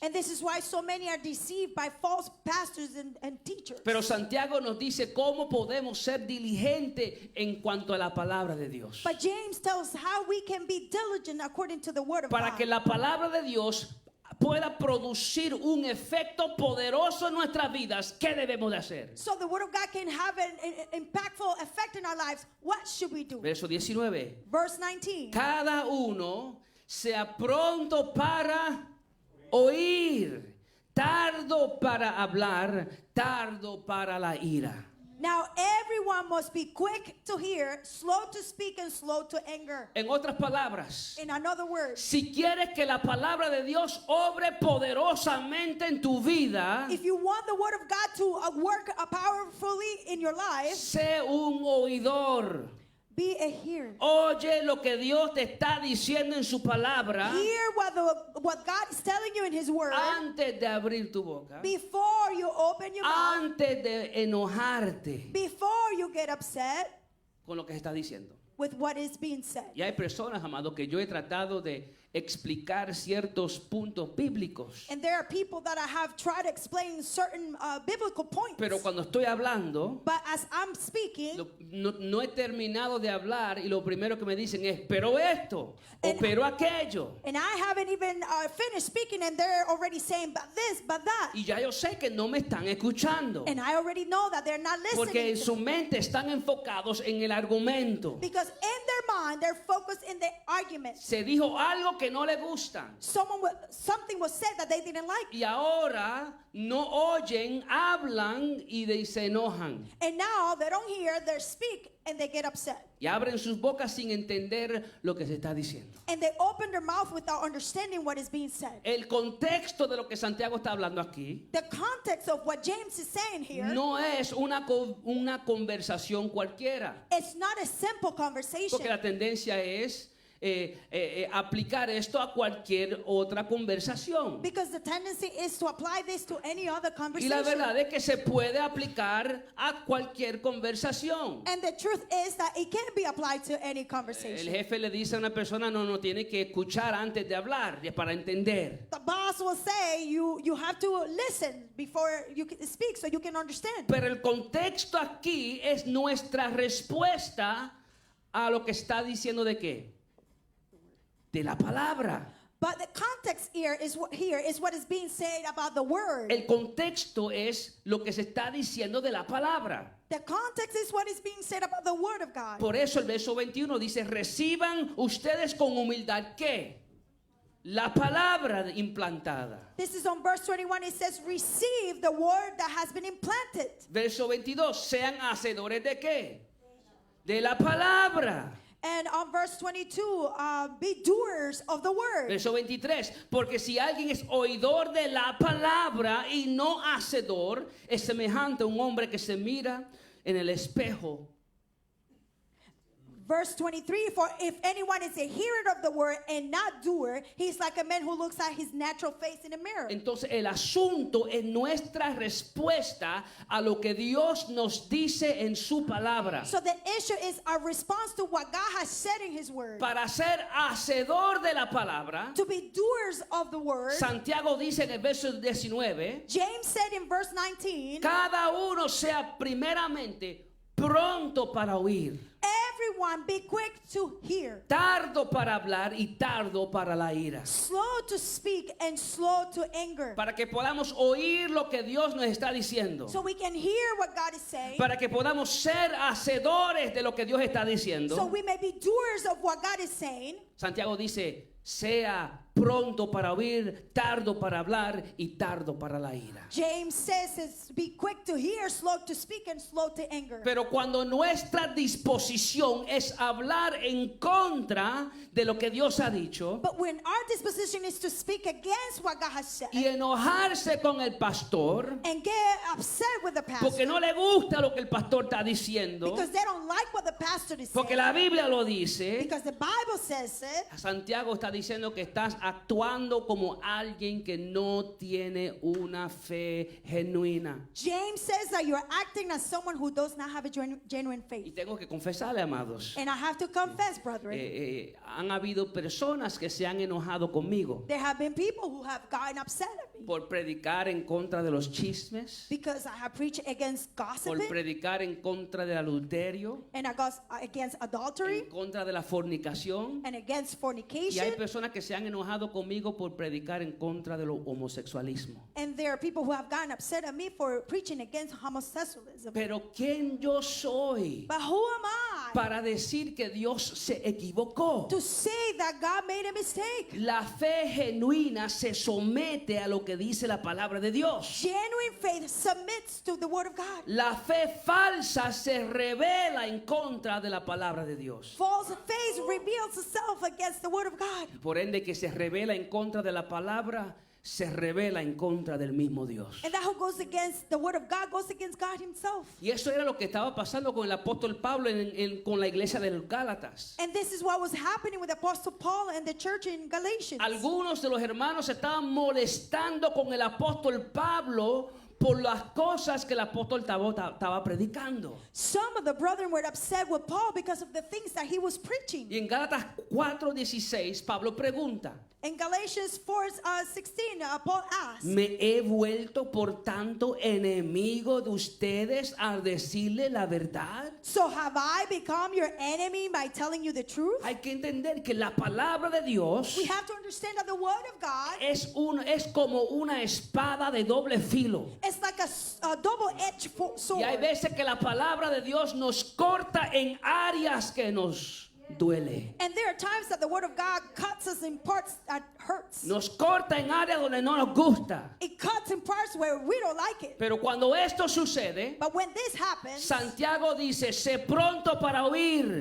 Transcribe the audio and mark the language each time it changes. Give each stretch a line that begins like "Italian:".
English: And this is why so many are deceived by false pastors and teachers.
Spanish: Pero Santiago nos dice cómo podemos ser diligentes en cuanto a la palabra de Dios.
English: But James tells how we can be diligent according to the word of
Spanish: Para
English: God.
Spanish: que la palabra de Dios pueda producir un efecto poderoso en nuestras vidas, ¿qué debemos de hacer?
English: So the word of God can have an impactful effect in our lives. What should we do?
Spanish: Verso 19.
English: Verse 19.
Spanish: Cada uno sea pronto para oír, tardo para hablar, tardo para la ira.
English: Now everyone must be quick to hear, slow to speak, and slow to anger.
Spanish: En otras palabras,
English: In another word,
Spanish: si quieres que la palabra de Dios obre poderosamente en tu vida,
English: if you want the word of God to work powerfully in your life,
Spanish: sé un oidor.
English: be a hearer.
Spanish: Oye lo que Dios te está diciendo en su palabra
English: Hear what God is telling you in His word
Spanish: antes de abrir tu boca,
English: before you open your mouth,
Spanish: antes de enojarte
English: before you get upset
Spanish: con lo que se está diciendo.
English: with what is being said.
Spanish: Y hay personas, amados, que yo he tratado de explicar ciertos puntos bíblicos.
English: And there are people that I have tried to explain certain biblical points.
Spanish: Pero cuando estoy hablando,
English: But as I'm speaking,
Spanish: no he terminado de hablar y lo primero que me dicen es, pero esto, o pero aquello.
English: and I haven't even finished speaking, and they're already saying, but this, but that.
Spanish: Y ya yo sé que no me están escuchando.
English: And I already know that they're not
Spanish: Porque
English: listening
Spanish: en
English: to
Spanish: su
English: me.
Spanish: mente están enfocados en el argumento.
English: Because in their mind, they're focused in the argument.
Spanish: Se dijo algo que no le gustan.
English: Something was said that they didn't like.
Spanish: Y ahora no oyen, hablan y se enojan.
English: And now they don't hear, they speak, and they get upset.
Spanish: Y abren sus bocas sin entender lo que se está diciendo.
English: And they open their mouth without understanding what is being said.
Spanish: El contexto de lo que Santiago está hablando aquí
English: The context of what James is saying here,
Spanish: no es una conversación cualquiera.
English: it's not a simple conversation.
Spanish: Porque la tendencia es aplicar esto a cualquier otra conversación.
English: Because the tendency is to apply this to any other
Spanish: Y
English: conversation.
Spanish: la verdad es que se puede aplicar a cualquier conversación.
English: And the truth is that it can be applied to any
Spanish: El
English: conversation.
Spanish: jefe le dice a una persona, no tiene que escuchar antes de hablar, para entender.
English: The boss will say you have to listen before you can speak so you can understand.
Spanish: Pero el contexto aquí es nuestra respuesta a lo que está diciendo de qué. De la palabra.
English: But the context here is what is being said about the word.
Spanish: El contexto es lo que se está diciendo de la palabra.
English: The context is what is being said about the word of God.
Spanish: Por eso el verso 21 dice, reciban ustedes con humildad, ¿qué? La palabra implantada.
English: This is on verse 21. It says, receive the word that has been implanted.
Spanish: Verso 22, sean hacedores de qué? De la palabra.
English: And on verse 22, be doers of the word.
Spanish: Verso 23, porque si alguien es oidor de la palabra y no hacedor, es semejante a un hombre que se mira en el espejo.
English: Verse 23, for if anyone is a hearer of the word and not doer, he's like a man who looks at his natural face in a mirror.
Spanish: Entonces el asunto es nuestra respuesta a lo que Dios nos dice en su palabra.
English: So the issue is our response to what God has said in his word.
Spanish: Para ser hacedor de la palabra,
English: To be doers of the word,
Spanish: Santiago dice en el verso 19,
English: James said in verse 19,
Spanish: cada uno sea primeramente pronto para oír,
English: everyone be quick to hear,
Spanish: tardo para hablar y tardo para la ira.
English: slow to speak and slow to anger.
Spanish: Para que podamos oír lo que Dios nos está diciendo.
English: So we can hear what God is saying.
Spanish: Para que podamos ser hacedores de lo que Dios está
English: So
Spanish: diciendo.
English: we may be doers of what God is saying.
Spanish: Santiago dice, sea pronto para oír, tardo para hablar y tardo para la ira.
English: James says it's be quick to hear, slow to speak, and slow to anger.
Spanish: Pero cuando nuestra disposición es hablar en contra de lo que Dios ha dicho
English: But when our disposition is to speak against what God has said
Spanish: y enojarse con el pastor
English: and get upset with the pastor
Spanish: porque no le gusta lo que el pastor está diciendo,
English: because they don't like what the pastor is
Spanish: porque
English: saying,
Spanish: la Biblia lo dice,
English: because the Bible says it,
Spanish: Santiago está diciendo que estás actuando como alguien que no tiene una fe genuina.
English: James says that you're acting as someone who does not have a genuine
Spanish: Y
English: faith.
Spanish: tengo que confesarle, amados,
English: And I have to confess, brethren,
Spanish: han habido personas que se han enojado conmigo
English: there have been people who have gotten upset at me
Spanish: por predicar en contra de los chismes,
English: because I have preached against
Spanish: por
English: gossiping
Spanish: predicar en contra del adulterio,
English: and against adultery
Spanish: en contra de la fornicación.
English: and against
Spanish: Y hay
English: fornication.
Spanish: personas que se han enojado conmigo por predicar en contra del homosexualismo.
English: And there are people who have gotten upset at me for preaching against homosexualism.
Spanish: Pero ¿quién yo soy
English: But who am I
Spanish: para decir que Dios se equivocó?
English: to say that God made a mistake?
Spanish: La fe genuina se somete a lo que que dice la palabra de Dios.
English: Genuine faith submits to the word of God.
Spanish: La fe falsa se revela en contra de la palabra de Dios.
English: False faith reveals itself against the word of God.
Spanish: Por ende, que se revela en contra de la palabra, se revela en contra del mismo Dios.
English: And that who goes against the word of God goes against God himself.
Spanish: Y eso era lo que estaba pasando con el apóstol Pablo con la iglesia de los Gálatas.
English: And this is what was happening with Apostle Paul and the church in Galatians.
Spanish: Algunos de los hermanos estaban molestando con el apóstol Pablo por las cosas que el apóstol estaba predicando.
English: Some of the brethren were upset with Paul because of the things that he was preaching.
Spanish: Y en Gálatas 4:16 Pablo pregunta:
English: In Galatians 4:16, Paul asked,
Spanish: ¿me he vuelto por tanto enemigo de ustedes al decirle la verdad?
English: so have I become your enemy by telling you the truth?
Spanish: Hay que entender que la palabra de Dios
English: We have to understand that the word of God
Spanish: es como una espada de doble filo.
English: is like a double-edged sword.
Spanish: Y hay veces que la palabra de Dios nos corta en áreas que nos duele.
English: And there are times that the word of God cuts us in parts that hurts.
Spanish: Nos corta en áreas donde no nos gusta.
English: It cuts in parts where we don't like it.
Spanish: Pero cuando esto sucede,
English: But when this happens,
Spanish: Santiago dice: sé pronto para oír,